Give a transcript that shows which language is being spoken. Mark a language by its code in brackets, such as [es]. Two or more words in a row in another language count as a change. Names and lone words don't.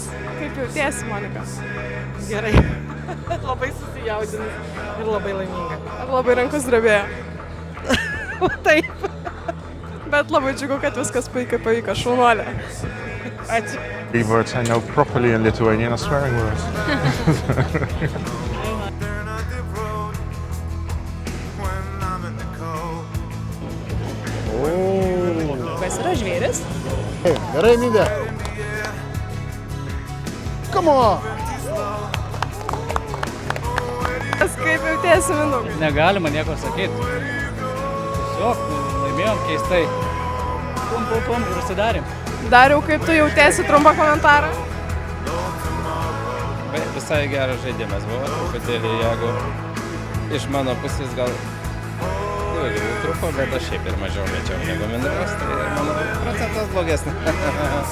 [lt] Kaip jautiesi, Monika? Gerai. Labai susijaudinus ir labai laiminga. Ar labai rankos drebėjo? Taip. Bet labai džiugu, kad viskas puikiai pavyko. Šaunuolė. Ačiū. [en] Words I know properly in Lithuanian are swearing words. [lt] Kas yra žvėris? Gerai, Midė. [en] Come on! [lt] Kaip jautiesi, Mindaugai? Negalima nieko sakyti. Tiesiog laimėjom keistai. Pum ir užsidarėm. Dariau, kaip tu jautiesi, trumpą komentarą? Visai geras žaidimas buvo, truputėlį, jeigu iš mano pusės gal daugiau truko, bet aš šiaip ir mažiau mečiau negu Mindaugas, tai mano procentas blogesnis.